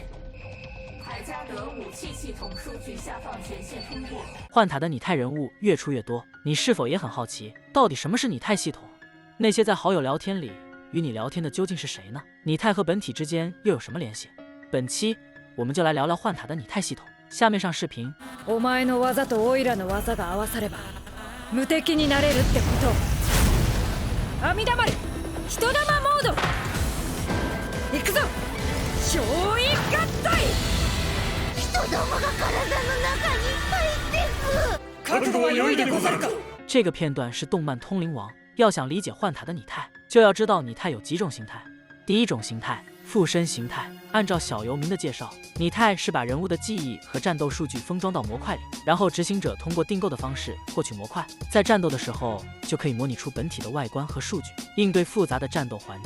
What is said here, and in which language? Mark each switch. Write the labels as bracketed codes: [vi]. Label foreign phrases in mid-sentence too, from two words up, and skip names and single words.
[zh] 海加德武器系统数据下放权限通过。幻塔的拟态人物越出越多，你是否也很好奇，到底什么是拟态系统？那些在好友聊天里与你聊天的究竟是谁呢？拟态和本体之间又有什么联系？本期我们就来聊聊幻塔的拟态系统。下面上视频。 [ja] お前の技とオイラの技が合わされば無敵になれるってこと。阿弥陀丸、人玉モード。行くぞ、超位合体。人玉が体の中に入ってく。覚悟は良いでござるか。 [zh] 这个片段是动漫《通灵王》。要想理解幻塔的拟态，就要知道拟态有几种形态。第一种形态，附身形态。按照小游民的介绍，拟态是把人物的记忆和战斗数据封装到模块里，然后执行者通过订购的方式获取模块，在战斗的时候就可以模拟出本体的外观和数据，应对复杂的战斗环境。